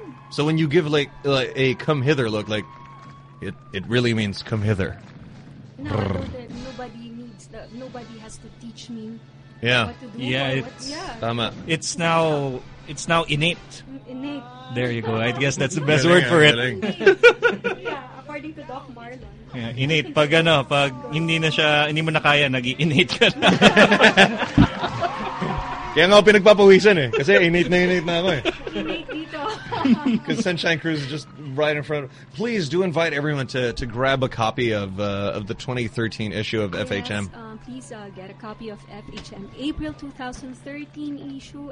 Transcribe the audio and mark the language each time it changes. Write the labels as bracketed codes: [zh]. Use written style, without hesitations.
[en] So when you give like a come hither look, like it really means come hither. No, I know that nobody has to teach me. Yeah. What to do. Yeah. It's now innate. Innate. There you go. I guess that's the best word for it. Yeah, according to Doc Marlon. Yeah, innate. [tl] Pag ano, pag hindi na siya, hindi mo na kaya, nag-innate ka na. Kaya nga ako pinagpapawisan eh. Kasi innate na ako eh. [en] Because Sunshine Cruz is just right in front of. Please do invite everyone to grab a copy of the 2013 issue of FHM. Yes, please get a copy of FHM April 2013 issue.